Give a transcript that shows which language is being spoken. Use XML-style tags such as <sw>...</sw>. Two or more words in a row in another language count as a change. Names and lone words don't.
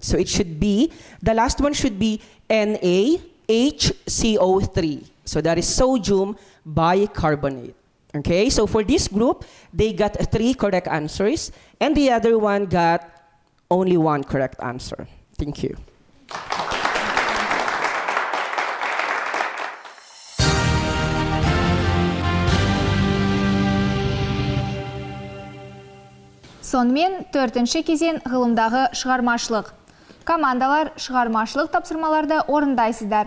<en>So it should be, the last one should be NaHCO3. So that is sodium bicarbonate. Okay, so for this group, they got 3 correct answers, and the other one got only 1 correct answer. Thank you.</en> <kk>Сонымен 4-ші кезең ғылымдағы шығармашылық. Командалар шығармашылық тапсырмаларды орындайсыздар.</kk>